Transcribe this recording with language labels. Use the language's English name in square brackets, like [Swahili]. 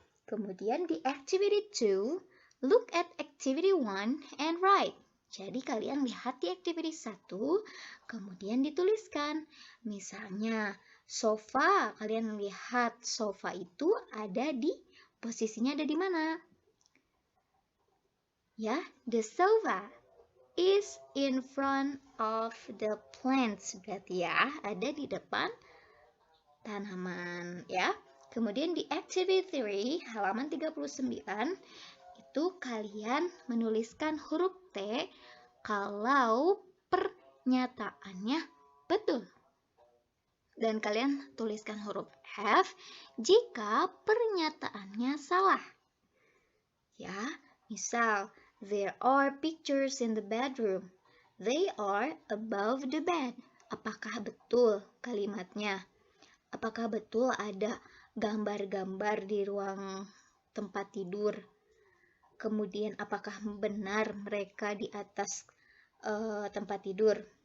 [Indonesian] Kemudian di [English] activity 2, look at activity 1 and write. [Indonesian] Jadi kalian lihat di activity 1, kemudian dituliskan. Misalnya sofa, kalian lihat sofa itu ada di posisinya ada di mana? [English] Ya, the sofa is in front of the plants. [Indonesian] Berarti ya, ada di depan tanaman ya. Kemudian di activity 3, halaman 39, itu kalian menuliskan huruf T kalau pernyataannya betul. Dan kalian tuliskan huruf F jika pernyataannya salah. Ya, misal, [English] there are pictures in the bedroom. They are above the bed. [Indonesian] Apakah betul kalimatnya? Apakah betul ada gambar-gambar di ruang tempat tidur? Kemudian apakah benar mereka di atas tempat tidur?